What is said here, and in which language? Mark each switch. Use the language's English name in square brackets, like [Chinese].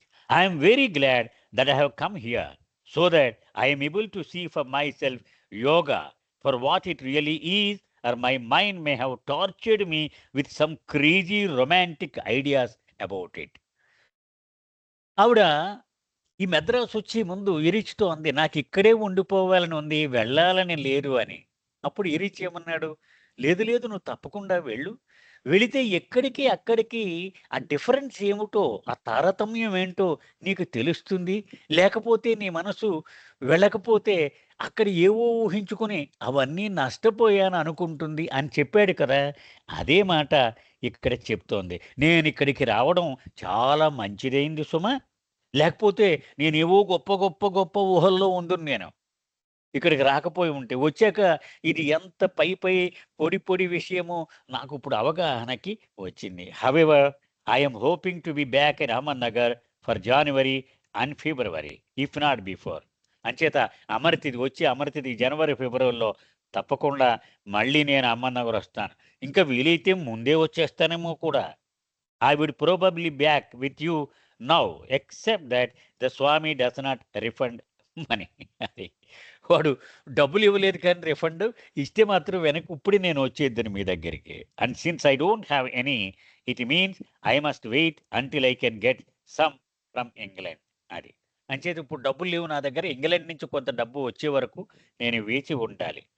[English] I am very glad that I have come here so that I am able to see for myself yoga for what it really is or my mind may have tortured me with some crazy romantic ideas about it. [Telugu] ఆవిడ ఈ మద్రాసు వచ్చే ముందు ఇరిచ్‌తో అంది, "నాకిక్కడే ఉండిపోవాలని ఉంది. వెళ్ళాలని లేదు" అని. అప్పుడు ఇరిచ్ ఏమన్నాడు, "లేదు, లేదు, నువ్వు తప్పకుండా వెళ్ళు. వెళితే ఎక్కడికి, అక్కడికి ఆ డిఫరెన్స్ ఏమిటో, ఆ తారతమ్యం ఏంటో నీకు తెలుస్తుంది. లేకపోతే నీ మనసు వెళ్ళకపోతే అక్కడ ఏవో ఊహించుకొని అవన్నీ నష్టపోయాను అనుకుంటుంది" అని చెప్పాడు కదా! అదే మాట ఇక్కడ చెప్తోంది. "నేనిక్కడికి రావడం చాలా మంచిదైంది సుమా. లేకపోతే నేనేవో గొప్ప, గొప్ప, గొప్ప ఊహల్లో ఉందును నేను. ఇక్కడికి రాకపోయి ఉంటే. వచ్చాక ఇది ఎంత పై పొడి, పొడి విషయమో నాకిప్పుడు అవగాహనకి వచ్చింది. [English] However, I am hoping to be back in Ahmednagar for January and February, if not before." [Telugu] అంచేత అమరతిథి జనవరి, ఫిబ్రవరిలో తప్పకుండా మళ్ళీ నేను అహ్మద్‌నగర్ వస్తాను. ఇంకా వీలైతే ముందే వచ్చేస్తానేమో కూడా. [English] I would probably back with you now, except that the Swami does not refund money. [Telugu] అది. వాడు డబ్బులు ఇవ్వలేదు కానీ రిఫండ్ ఇస్తే మాత్రం వెనక్కి ఇప్పుడే నేను వచ్చేద్దును మీ దగ్గరికి. [English] And since I don't have any, it means I must wait until I can get some from England. [Telugu] అది. అంచేత ఇప్పుడు డబ్బులు లేవు నా దగ్గర. ఇంగ్లాండ్ నుంచి కొంత డబ్బు వచ్చే వరకు నేను వేచి ఉండాలి.